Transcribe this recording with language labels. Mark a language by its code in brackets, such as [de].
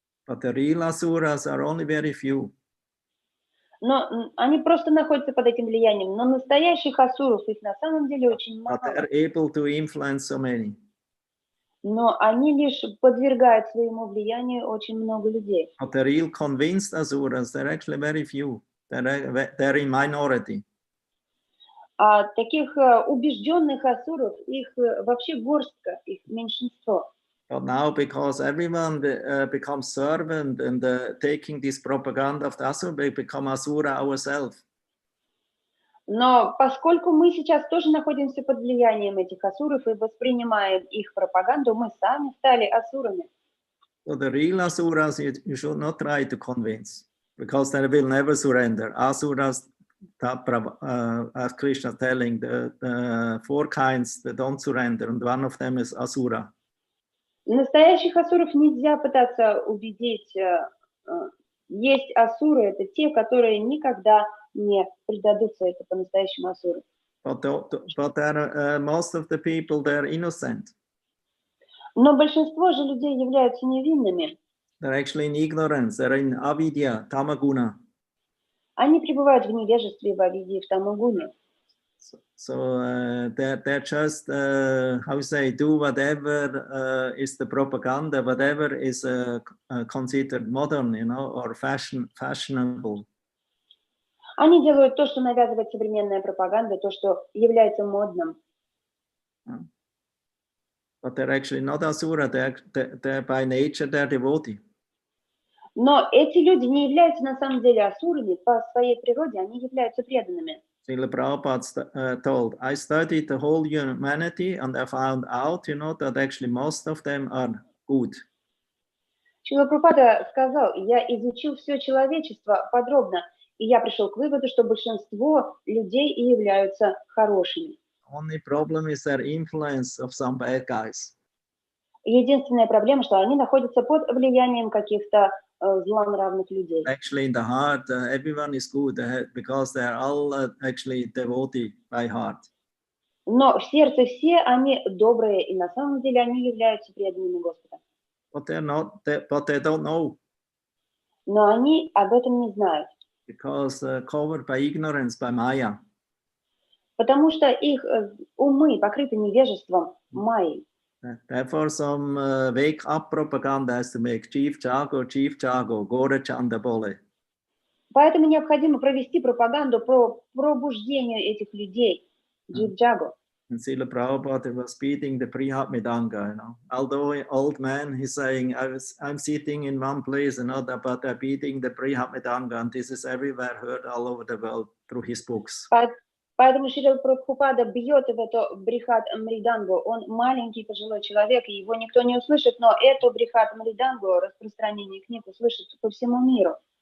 [en] But the real Asuras are only very few. [ru] Но они просто находятся под этим влиянием. Но настоящих асуров, их на самом деле очень мало. [en] But they're able to influence so many. [ru] Но они лишь подвергают своему влиянию очень много людей. [en] But the real convinced Asuras, they're actually very few. They're in minority. [ru] А таких убежденных асуров, их вообще горстка, их меньшинство. [en] But now, because everyone becomes servant and taking this propaganda of the Asura, we become Asura ourselves. [ru] Но поскольку мы сейчас тоже находимся под влиянием этих асуров и воспринимаем их пропаганду, мы сами стали асурами. [en] So the real Asuras, you should not try to convince, because they will never surrender. Asuras, as Krishna telling, the four kinds that don't surrender, and one of them is Asura. [ru] Настоящих асуров нельзя пытаться убедить. Есть асуры, это те, которые никогда не предадутся, это по-настоящему асуры. [en] But most of the people, they're innocent. [ru] Но большинство же людей являются невинными. [en] They're actually in ignorance, they're in avidya, tamaguna. [ru] Они пребывают в невежестве, в авидии, в тамагуне. [en] So they're just, how you say, do whatever is the propaganda, whatever is considered modern, or fashionable. [ru] Они делают то, что навязывает современная пропаганда, то, что является модным. [en] But they're actually not asura, they're by nature, they're devotee. [ru] Но эти люди не являются на самом деле асурами, по своей природе они являются преданными. [en] Srila Prabhupada told, I studied the whole humanity and I found out, that actually most of them are good. [ru] Шрила Прабхупада сказал, я изучил все человечество подробно, и я пришел к выводу, что большинство людей и являются хорошими. [en] Only problem is their influence of some bad guys. [ru] Единственная проблема, что они находятся под влиянием каких-то злонравных людей. [en] Actually, in the heart, everyone is good because they are all actually devotee by heart. [ru] Но в сердце все они добрые, и на самом деле они являются преданными Господа. [en] But they don't know. [ru] Но они об этом не знают. [en] Because covered by ignorance, by Maya. [ru] Потому что их умы покрыты невежеством майей. [en] Therefore, some wake-up propaganda has to make [bn] Chief Jago, Gore Chanda Bole. [ru] Поэтому необходимо провести пропаганду про пробуждение этих людей. [bn] Джив Джаго. [en] And Srila Prabhupada was beating the Prihat Midanga, Although an old man, he's saying, I'm sitting in one place, but they're beating the Prihat Midanga, and this is everywhere heard all over the world through his books. [ru] Поэтому Шрила Прабхупада бьет в эту Брихат Мридангу. Он маленький пожилой человек, и его никто не услышит, но эту Брихат Мридангу, распространение книг, услышат по всему миру.